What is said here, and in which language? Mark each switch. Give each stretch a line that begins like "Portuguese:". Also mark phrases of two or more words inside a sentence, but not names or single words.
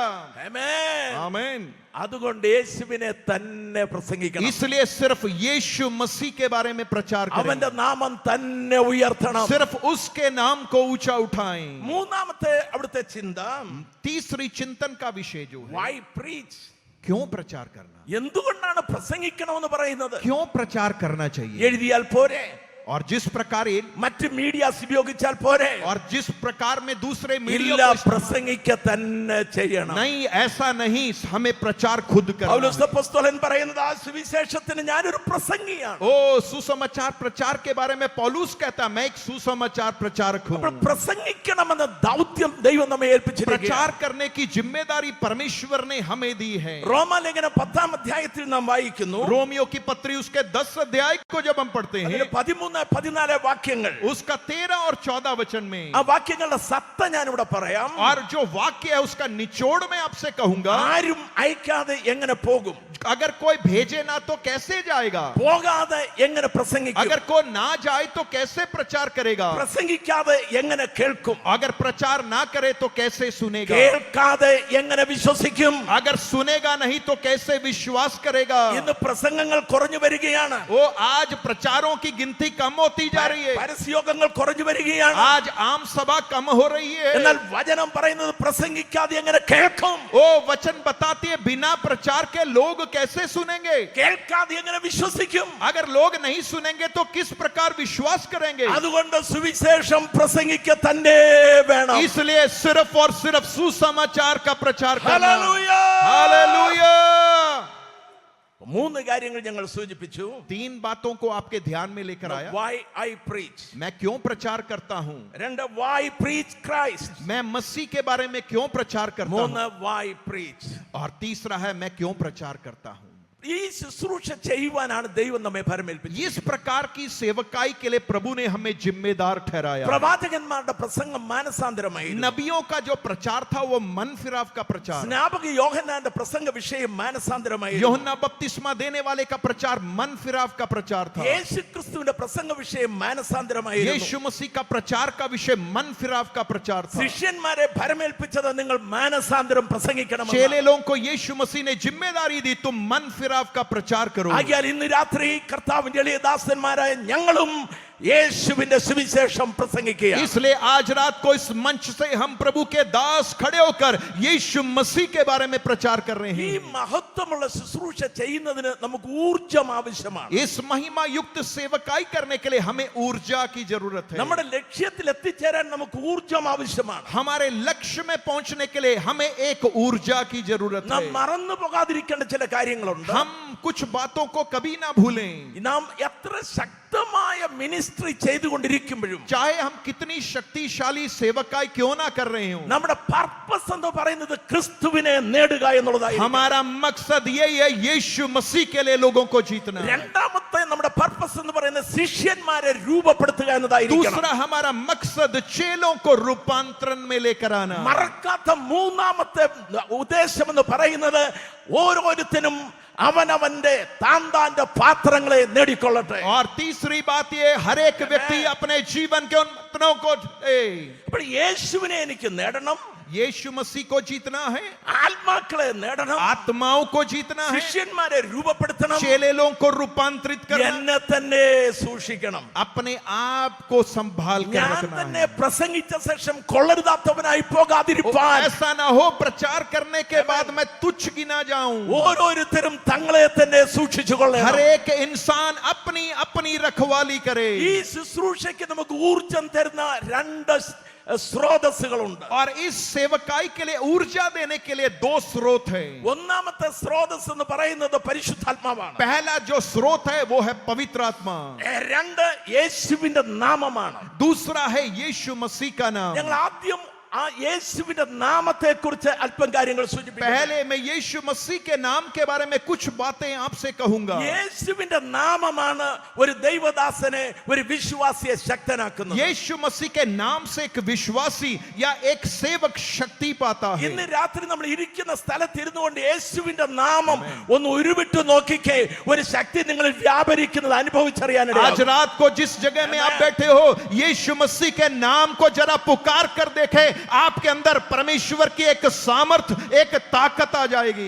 Malayalam: ആമേൻ.
Hindi: आमीन।
Malayalam: അതുകൊണ്ട് യേശുവിനെ തന്നെ പ്രസംഗിക്കണം.
Hindi: इसलिए सिर्फ यीशु मसीह के बारे में प्रचार करें।
Malayalam: അവന്റെ നാമം തന്നെ ഉയർത്തണം.
Hindi: सिर्फ उसके नाम को ऊंचा उठाएं।
Malayalam: മൂന്നാമത്തെ അവിടുത്തെ ചിന്ത,
Hindi: तीसरी चिंतन का विषय जो है,
English: why preach?
Hindi: क्यों प्रचार करना?
Malayalam: എന്തുകൊണ്ടാണ് പ്രസംഗിക്കണമെന്ന് പറയുന്നത്?
Hindi: क्यों प्रचार करना चाहिए?
Malayalam: എഴുതിയാൽ പോരെ?
Hindi: और जिस प्रकार
Malayalam: മറ്റ് മീഡിയാസ് ഉപയോഗിച്ചാൽ പോരെ?
Hindi: और जिस प्रकार में दूसरे
Malayalam: ഇല്ല,
Hindi: मीडिया को
Malayalam: പ്രസംഗിക്ക തന്നെ ചെയ്യണം.
Hindi: नहीं, ऐसा नहीं, हमें प्रचार खुद करना
Malayalam: പൗലോസ്
Hindi: है।
Malayalam: അപ്പോസ്തലൻ പറയുന്നത് ആ സുവിശേഷത്തിന് ഞാനൊരു പ്രസംഗിയാണ്.
Hindi: ओ सुसमाचार प्रचार के बारे में पौलुस कहता, मैं एक सुसमाचार प्रचारक हूं।
Malayalam: അപ്പോൾ പ്രസംഗിക്കണമെന്ന ദൗത്യം ദൈവം നമ്മെ ഏൽപ്പിച്ചിരിക്കുകയാണ്.
Hindi: प्रचार करने की जिम्मेदारी परमेश्वर ने हमें दी है।
Malayalam: റോമാലേഖനം 10-ാം അധ്യായത്തിൽ നാം വായിക്കുന്നു,
Hindi: रोमियो की पत्री उसके 10 अध्याय को जब हम पढ़ते हैं,
Malayalam: 13-14 വാക്യങ്ങൾ.
Hindi: उसका 13 और 14 वचन में,
Malayalam: ആ വാക്യങ്ങളുടെ സത്ത ഞാനിവിടെ പറയാം.
Hindi: और जो वाक्य है उसका निचोड़ मैं आपसे कहूंगा।
Malayalam: ആരും അയക്കാതെ എങ്ങനെ പോകും?
Hindi: अगर कोई भेजे ना तो कैसे जाएगा?
Malayalam: പോകാതെ എങ്ങനെ പ്രസംഗിക്കും?
Hindi: अगर कोई ना जाए तो कैसे प्रचार करेगा?
Malayalam: പ്രസംഗിക്കാതെ എങ്ങനെ കേൾക്കും?
Hindi: अगर प्रचार ना करे तो कैसे सुनेगा?
Malayalam: കേൾക്കാതെ എങ്ങനെ വിശ്വസിക്കും?
Hindi: अगर सुनेगा नहीं तो कैसे विश्वास करेगा?
Malayalam: ഇന്ന് പ്രസംഗങ്ങൾ കുറഞ്ഞു വരികയാണ്.
Hindi: वो आज प्रचारों की गिनती कम होती जा रही है।
Malayalam: പരസ്യയോഗങ്ങൾ കുറഞ്ഞു വരികയാണ്.
Hindi: आज आम सभा कम हो रही है।
Malayalam: എന്നാൽ വചനം പറയുന്നത് പ്രസംഗിക്കാതെ എങ്ങനെ കേൾക്കും?
Hindi: वो वचन बताती है बिना प्रचार के लोग कैसे सुनेंगे?
Malayalam: കേൾക്കാതെ എങ്ങനെ വിശ്വസിക്കും?
Hindi: अगर लोग नहीं सुनेंगे तो किस प्रकार विश्वास करेंगे?
Malayalam: അതുകൊണ്ട് സുവിശേഷം പ്രസംഗിക്ക തന്നെ വേണം.
Hindi: इसलिए सिर्फ और सिर्फ सुसमाचार का प्रचार करना।
Malayalam: ഹല്ലേലൂയ.
Hindi: हालेलुया।
Malayalam: 3 കാര്യങ്ങൾ ഞങ്ങൾ സൂചിപ്പിച്ചു.
Hindi: 3 बातों को आपके ध्यान में लेकर आया।
English: Why I preach.
Hindi: मैं क्यों प्रचार करता हूं?
English: 2 why preach Christ.
Hindi: मैं मसीह के बारे में क्यों प्रचार करता हूं?
English: 3 why preach.
Hindi: और तीसरा है मैं क्यों प्रचार करता हूं?
Malayalam: ഈ ശുശ്രൂഷ ചെയ്യുവാനാണ് ദൈവം നമ്മെ ഭരമേൽപ്പിച്ചത്.
Hindi: इस प्रकार की सेवकाई के लिए प्रभु ने हमें जिम्मेदार ठहराया।
Malayalam: പ്രവാചകന്മാരുടെ പ്രസംഗം മാനസാന്തരമായിരുന്നു.
Hindi: नबियों का जो प्रचार था वो मन फिराव का प्रचार।
Malayalam: സ്നാപക യോഹന്നാന്റെ പ്രസംഗ വിഷയം മാനസാന്തരമായിരുന്നു.
Hindi: यूहन्ना बपतिस्मा देने वाले का प्रचार मन फिराव का प्रचार था।
Malayalam: യേശുക്രിസ്തുവിന്റെ പ്രസംഗ വിഷയം മാനസാന്തരമായിരുന്നു.
Hindi: यीशु मसीह का प्रचार का विषय मन फिराव का प्रचार था।
Malayalam: ശിഷ്യന്മാരെ ഭരമേൽപ്പിച്ചത് നിങ്ങൾ മാനസാന്തരം പ്രസംഗിക്കണം.
Hindi: चेले लोगों को यीशु मसीह ने जिम्मेदारी दी, तुम मन फिराव का प्रचार करो।
Malayalam: ആകയാൽ ഇന്ന് രാത്രി കർത്താവിന്റെ എളിയ ദാസന്മാരായ ഞങ്ങളും യേശുവിന്റെ സുവിശേഷം പ്രസംഗിക്കുക.
Hindi: इसलिए आज रात को इस मंच से हम प्रभु के दास खड़े होकर यीशु मसीह के बारे में प्रचार कर रहे
Malayalam: ഈ
Hindi: हैं.
Malayalam: മഹത്വമുള്ള ശുശ്രൂഷ ചെയ്യുന്നതിന് നമുക്ക് ഊർജം ആവശ്യമാണ്.
Hindi: इस महिमा युक्त सेवकाई करने के लिए हमें ऊर्जा की जरूरत है.
Malayalam: നമ്മുടെ ലക്ഷ്യത്തിൽ എത്തിച്ചേരാൻ നമുക്ക് ഊർജം ആവശ്യമാണ്.
Hindi: हमारे लक्ष्य में पहुंचने के लिए हमें एक ऊर्जा की जरूरत
Malayalam: നാം
Hindi: है.
Malayalam: മറന്നു പോകാതിരിക്കേണ്ട ചില കാര്യങ്ങളുണ്ട്.
Hindi: हम कुछ बातों को कभी ना भूलें.
Malayalam: നാം എത്ര ശക്തമായ മിനിസ്ട്രി ചെയ്തുകൊണ്ടിരിക്കുമ്പോഴും
Hindi: चाहे हम कितनी शक्तिशाली सेवकाई क्यों ना कर रहे हो,
Malayalam: നമ്മുടെ പർപ്പസ് എന്ന് പറയുന്നത് ക്രിസ്തുവിനെ നേടുക എന്നുള്ളതായി.
Hindi: हमारा मकसद यही है यीशु मसीह के लिए लोगों को जीतना.
Malayalam: രണ്ടാമത്തെ നമ്മുടെ പർപ്പസ് എന്ന് പറയുന്നത് ശിഷ്യന്മാരെ രൂപപ്പെടുത്തുക എന്നതായിരിക്കണം.
Hindi: दूसरा हमारा मकसद चेलों को रूपांतरण में लेकर आना.
Malayalam: മറക്കാത്ത മൂന്നാമത്തെ ഉദ്ദേശം എന്ന് പറയുന്നത് ഓരോരുത്തരും അവനവന്റെ താന്താന്റെ പാത്രങ്ങളെ നേടിക്കൊള്ളട്ടെ.
Hindi: और तीसरी बात ये, हर एक व्यक्ति अपने जीवन के उन पत्रों को
Malayalam: അപ്പോൾ യേശുവിനെ എനിക്ക് നേടണം,
Hindi: यीशु मसीह को जीतना है,
Malayalam: ആത്മാക്കളെ നേടണം,
Hindi: आत्माओं को जीतना है,
Malayalam: ശിഷ്യന്മാരെ രൂപപ്പെടുത്തണം,
Hindi: चेलों को रूपांतरित करना,
Malayalam: എന്നെ തന്നെ സൂക്ഷിക്കണം.
Hindi: अपने आप को संभाल कर
Malayalam: ഞാൻ
Hindi: रखना
Malayalam: തന്നെ
Hindi: है.
Malayalam: പ്രസംഗിച്ച ശേഷം കൊള്ളരുതാത്തവനായി പോകാതിരിപ്പാൻ
Hindi: ऐसा ना हो प्रचार करने के बाद मैं तुच्छ गिना जाऊं.
Malayalam: ഓരോരുത്തരും തങ്ങളെ തന്നെ സൂക്ഷിച്ചു
Hindi: हर
Malayalam: കൊള്ളണം.
Hindi: एक इंसान अपनी अपनी रखवाली करे.
Malayalam: ഈ ശുശ്രൂഷയ്ക്ക് നമുക്ക് ഊർജം തരുന്ന രണ്ട് സ്രോതസ്സുകളുണ്ട്.
Hindi: और इस सेवकाई के लिए ऊर्जा देने के लिए दो स्रोत है.
Malayalam: ഒന്നാമത്തെ സ്രോതസ് എന്ന് പറയുന്നത് പരിശുദ്ധാത്മാവാണ്.
Hindi: पहला जो स्रोत है वो है पवित्र आत्मा.
Malayalam: രണ്ട് യേശുവിന്റെ നാമമാണ്.
Hindi: दूसरा है यीशु मसीह का नाम.
Malayalam: ഞങ്ങൾ ആദ്യം ആ യേശുവിന്റെ നാമത്തെ കുറിച്ച് അല്പം കാര്യങ്ങൾ സൂചിപ്പിക്കാം.
Hindi: पहले मैं यीशु मसीह के नाम के बारे में कुछ बातें आपसे कहूंगा.
Malayalam: യേശുവിന്റെ നാമമാണ് ഒരു ദൈവദാസനെ ഒരു വിശ്വാസിയെ ശക്തനാക്കുന്നത്.
Hindi: यीशु मसीह के नाम से एक विश्वासी या एक सेवक शक्ति पाता है.
Malayalam: ഇന്ന് രാത്രി നമ്മൾ ഇരിക്കുന്ന സ്ഥലത്ത് ഇരുന്നുകൊണ്ട് യേശുവിന്റെ നാമം ഒന്ന് ഉരുവിട്ട് നോക്കിക്കേ, ഒരു ശക്തി നിങ്ങളിൽ വ്യാപരിക്കുന്നത്
Hindi: आज
Malayalam: അനുഭവിച്ചറിയാനായിട്ട്.
Hindi: रात को जिस जगह में आप बैठे हो, यीशु मसीह के नाम को जरा पुकार कर देखे, आपके अंदर परमेश्वर की एक सामर्थ, एक ताकत आ जाएगी.